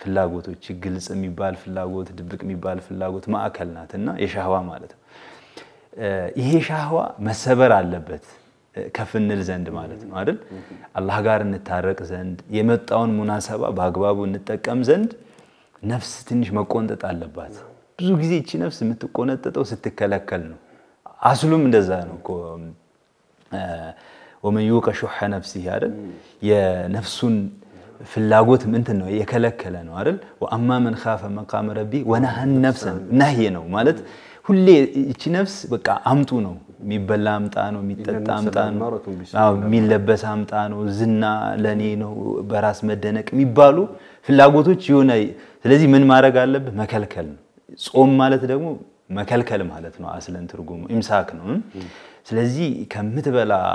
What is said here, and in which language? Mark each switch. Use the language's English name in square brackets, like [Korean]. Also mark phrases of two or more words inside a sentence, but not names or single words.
[Amharic] ፍላጎቶች ግልጽ የሚባል ፍላጎት ድብቅ የሚባል ፍላጎት ማዕከል ናትና የሻህዋ ማለት ነው ይሄ ሻህዋ መሰበር አለበት ከፍንል ዘንድ ማለት ነው አይደል አላህ ጋር እንታረቅ ዘንድ የመጣውን ሙናሰባ በአግባቡ እንጠቀም ዘንድ ነፍስ ትንሽ መቆንጠጥ አለባት ብዙ ጊዜ እቺ ነፍስ የምትቆነጠጠው ስትከለከል ነው አስሉም እንደዛ ነው እኮ [Arabic] ومن يوق شح نفسه [Amharic] አይደል የነፍሱን ፍላጎት ምንድን ነው የከለከለ ነው አይደል [Arabic] وأما من خاف مقام ربي ونهى النفس [Amharic] نهي ነው ማለት ሁሌ እቺ ነፍስ በቃ አምጡ ነው የሚበላ አምጣ ነው የሚጠጣ አምጣ ነው አው የሚለበስ አምጣ ነው ዝና ለኔ ነው በራስ መደነቅ የሚባሉ ፍላጎቶች ይሆነ ስለዚህ ምን ማድረግ አለበት መከልከል ነው ጾም ማለት ደግሞ መከልከል ማለት ነው አስለን ትርጉሙ ኢምሳክ ነው ስለዚህ ከምትበላ